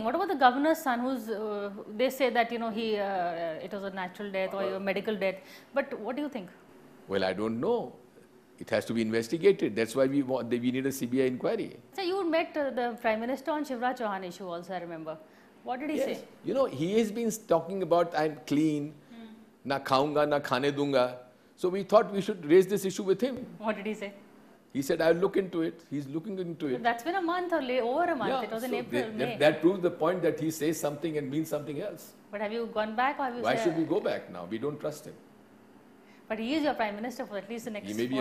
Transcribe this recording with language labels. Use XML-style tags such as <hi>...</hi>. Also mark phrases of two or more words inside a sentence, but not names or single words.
<en>What about the governor's son, who's they say that it was a natural death or a medical death? But what do you think? Well, I don't know. It has to be investigated. That's why we need a CBI inquiry. So you met the Prime Minister on Shivraj Chauhan issue also, I remember. What did he say? You know, he has been talking about I'm clean,</en> <hi>न खाऊँगा, न खाने दूँगा.</hi> <en>So we thought we should raise this issue with him. What did he say? He said, I'll look into it. He's looking into it. But that's been a month or over a month. Yeah, it was in so April, May. That proves the point that he says something and means something else. But have you gone back or have you Why should we go back now? We don't trust him. But he is your Prime Minister for at least the next 4 years.</en>